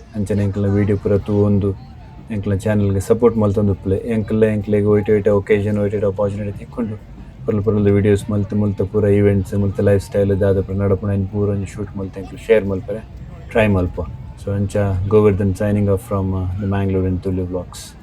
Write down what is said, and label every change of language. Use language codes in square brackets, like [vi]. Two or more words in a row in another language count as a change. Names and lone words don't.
[tcy] ಅಂಚನೆ ಎಂಕ್ಲನ ವೀಡಿಯೋ ಪೂರ ತೂವೊಂದು ಎಂಕ್ಲನ ಚಾನಲ್ಗೆ ಸಪೋರ್ಟ್ ಮಲ್ತೊಂದು ಉಪ್ಪಲೆ. ಎಂಕ್ಲೆಗ್ ಒಯ್ಟೆ ಒಕೇಶನ್ ಒಯ್ಟೆ ಆಪರ್ಚುನಿಟಿ ತಿಕ್ಕೊಂಡು ಪುರ್ಲ ವೀಡಿಯೋಸ್ ಮಲ್ತು ಪೂರ ಈವೆಂಟ್ಸ್ ಮಲ್ತು [en] life style [tcy] ದಾದ ಪೂರ ನಡಪುನ ಪೂರ ಒಂಜಿ ಶೂಟ್ ಮಲ್ತು ಎಂಕ್ಲು ಶೇರ್ ಮಲ್ಪರೆ ಟ್ರೈ ಮಲ್ಪ. [en] ಸೊ ಅಂಚ ಗೋವರ್ಧನ್ signing off from the Mangalorean Tulu vlogs.